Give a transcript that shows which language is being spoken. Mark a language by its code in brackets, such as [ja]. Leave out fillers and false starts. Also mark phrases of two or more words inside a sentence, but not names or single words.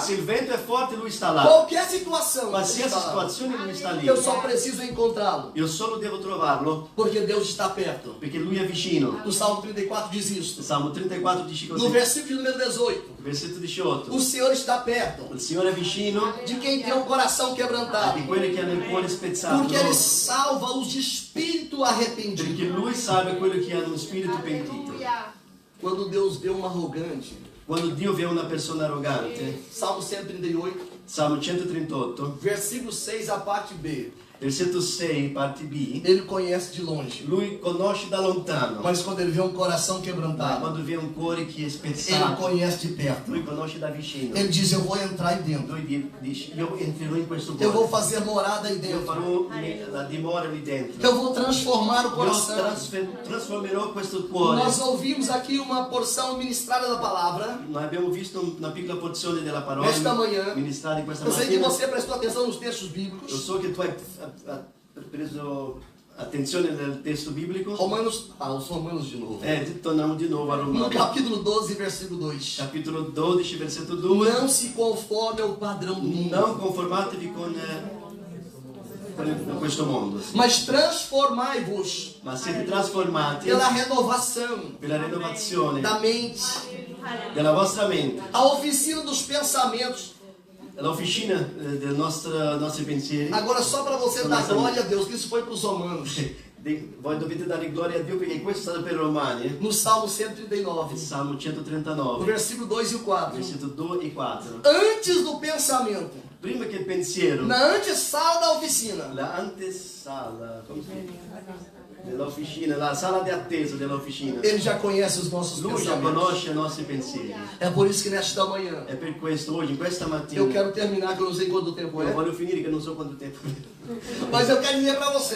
[it] Se il vento è forte, lui sta là. [pt] Qualquer situação, ele [it] Qualsiasi [pt] está lá. [it] situazione, lui sta lì. [pt] Eu só preciso encontrá-lo, [it] Io solo devo trovarlo, [pt] porque Deus está perto. [it] perché lui è vicino. [pt] O Salmo 34 diz isso. [it] Salmo 34 dice [pt] No [it] così. [pt] versículo número 18, [it] Versetto 18. [pt] o Senhor está perto [it] Il Signore è vicino [pt] de quem tem o coração quebrantado, [it] di quelli che hanno il cuore spezzato. [pt] porque Ele salva os de espírito arrependido. [it] Perché lui salva quelli che hanno uno spirito pentito. [pt] Quando Deus vê um arrogante, [it] Quando Dio vede una persona arrogante, [pt] Salmo 138, [it] Salmo 138, [pt] versículo 6, a parte B, [it] versetto 6, parte B, [pt] ele conhece de longe. [it] lui conosce da lontano, [pt] Mas quando ele vê um coração [it] ma [pt] quebrantado, [it] quando vede un cuore che è [pt] ele [it] spezzato, [pt] conhece de perto. [it] lui conosce da vicino. [pt] Ele diz, eu vou entrar aí dentro. [it] Lui dice, io entrerò in questo [pt] Eu vou [it] cuore, [pt] fazer morada aí [it] io [pt] dentro. [it] farò la dimora lì dentro. [pt] Eu vou transformar o [it] Io [pt] coração. [it] trasformerò questo cuore. [pt] Nós ouvimos aqui uma porção ministrada da palavra. [it] Noi abbiamo visto una piccola porzione della parola [pt] Questa manhã, [it] ministrata in questa [pt] Eu sei que [it] mattina. [pt] você prestou atenção nos textos [it] Io [pt] bíblicos. [it] so che tu hai preso attenzione nel testo biblico. [pt] Os Romanos de novo. [it] Torniamo di nuovo a [pt] No [it] Romano. [pt] capítulo 12, versículo 2. [it] Capitolo 12, versetto 2. [pt] Não se conforme ao padrão do mundo, [it] Non conformatevi con questo mondo, [pt] mas transformai-vos [it] ma siete trasformati [pt] pela renovação [it] per la rinnovazione [pt] da mente, [it] della vostra mente, [pt] a oficina dos pensamentos. [it] l'officina dei nostri pensieri. [pt] Agora, só para você dar glória a Deus, que isso foi para os romanos. [it] Voi dovete dare gloria a Dio perché questo è stato per i Romani. [pt] No Salmo 139, [it] Salmo [pt] no [it] 139, [pt] versículo 2 e o 4. [it] versetto 2 e 4. [pt] Antes do pensamento, [it] Prima che il pensiero, [pt] na antessala da oficina, [it] la antesala, come si chiama? Dell'officina, la sala di attesa dell'officina. [pt] ele já conhece os nossos [it] Lui già [pt] pensamentos. [it] conosce i nostri pensieri. [pt] É por isso que nesta manhã, [it] È per questo oggi, questa mattina, [pt] eu quero terminar, que eu não sei quanto tempo [it] io [pt] é, [it] voglio finire che non so quanto tempo. [pt] mas eu quero dizer para você,